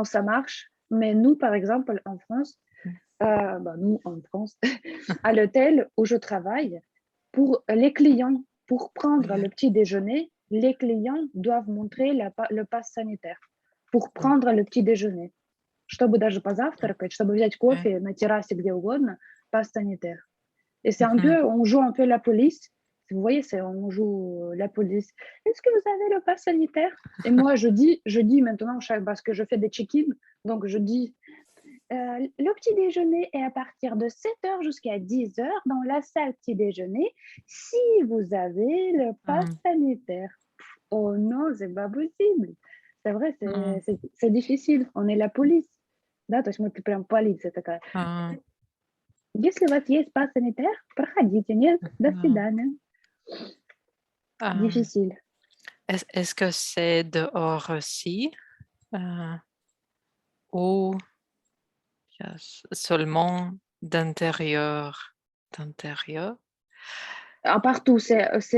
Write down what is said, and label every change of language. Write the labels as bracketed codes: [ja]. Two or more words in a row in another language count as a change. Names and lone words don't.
[fr] comment ça marche, mais nous, par exemple, en France, bah, nous, en France, à l'hôtel où je travaille, pour les clients, pour prendre oui, le petit déjeuner, les clients doivent montrer le pass sanitaire pour oui, prendre le petit déjeuner. [ru] Чтобы даже позавтракать, чтобы взять [fr] oui. [ru] кофе на террасе, где угодно, [fr] pass sanitaire. Et c'est un Mhm. peu, on joue un peu la police. Vous voyez, on joue la police. Est-ce que vous avez le pass sanitaire? Et moi, je dis maintenant, parce que je fais des check-in, donc je dis, le petit déjeuner est à partir de 7 heures jusqu'à 10 heures dans la salle petit déjeuner, si vous avez le pass Mhm. sanitaire. Oh non, c'est pas possible. C'est vrai, М, c'est difficile. On est la police. [ru] Да, то есть мы прям полиция такая. а, Если у вас есть [fr] pass sanitaire, [ru] проходите. Нет, до да. свидания. Am, [fr] Difficile. est-ce que c'est dehors aussi, euh, ou seulement d'intérieur? D'intérieur? Partout, c'est